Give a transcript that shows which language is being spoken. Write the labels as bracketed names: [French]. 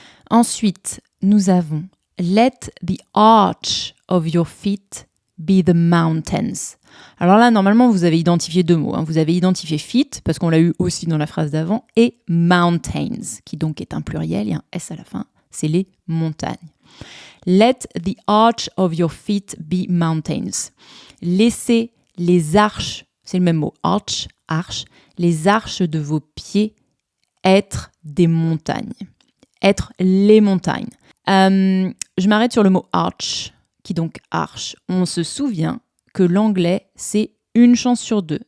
[French] Ensuite, nous avons [English] let the arch of your feet be the mountains. [French] Alors là, normalement, vous avez identifié deux mots. Vous avez identifié feet, parce qu'on l'a eu aussi dans la phrase d'avant, et mountains, qui donc est un pluriel, il y a un S à la fin, c'est les montagnes. [English] Let the arch of your feet be mountains. [French] Laissez les arches, c'est le même mot, arch, arche, les arches de vos pieds être des montagnes. Être les montagnes. Je m'arrête sur le mot arch, qui donc arche. On se souvient que l'anglais, c'est une chance sur deux.